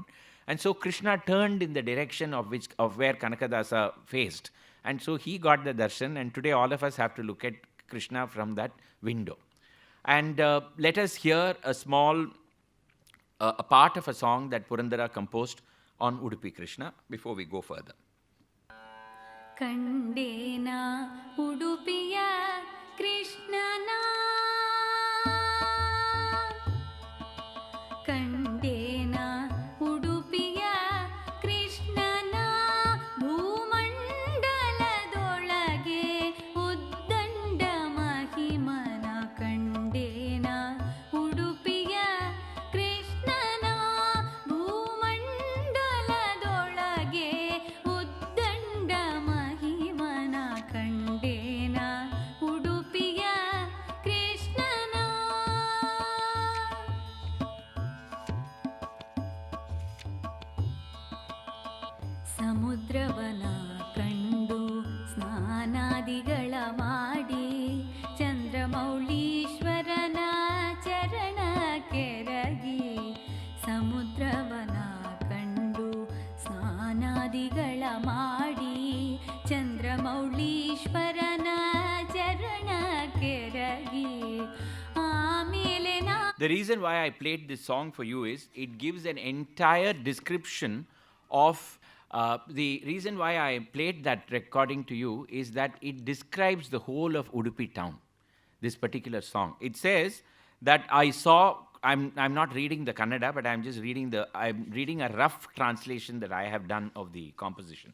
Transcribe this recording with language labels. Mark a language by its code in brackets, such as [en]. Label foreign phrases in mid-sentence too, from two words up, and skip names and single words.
[en] And so Krishna turned in the direction of where Kanakadasa faced. And so he got the darshan, and today all of us have to look at Krishna from that window. And let us hear a small a part of a song that Purandara composed on Udupi Krishna before we go further. [kn] ಕಂಡೆನ ಉಡುಪಿಯ ಕೃಷ್ಣನ ಕಂಡೆನ ಉಡುಪಿಯ ಕೃಷ್ಣನ ಭೂಮಂಡಲದೊಳಗೆ ಉದ್ದಂಡ ಮಹಿಮನ ಕಂಡೆನ ಉಡುಪಿಯ ಕೃಷ್ಣನ ಭೂಮಂಡಲದೊಳಗೆ ಉದ್ದಂಡ ಮಹಿಮನ ಕಂಡೆನ ಉಡುಪಿಯ ಕೃಷ್ಣನ ಸಮುದ್ರವನ ಕಂಡು ಸ್ನಾನಾದಿಗಳ ಮಾಡಿ ಚಂದ್ರಮೌಳೀಶ್ವರನ ಚರಣ ಕೆರಗಿ ಸಮುದ್ರವನ ಕಂಡು ಸ್ನಾನಾದಿಗಳ ಮಾಡಿ ಚಂದ್ರಮೌಳೀಶ್ವರನ ಚರಣ ಕೆರಗಿ ಆಮೇಲೆ ನಾ [en] The reason why I played this song for you is it gives an entire description of the reason why I played that recording to you is that it describes the whole of Udupi town, this particular song. It says that I saw, I'm not reading the Kannada, but I'm reading a rough translation that I have done of the composition.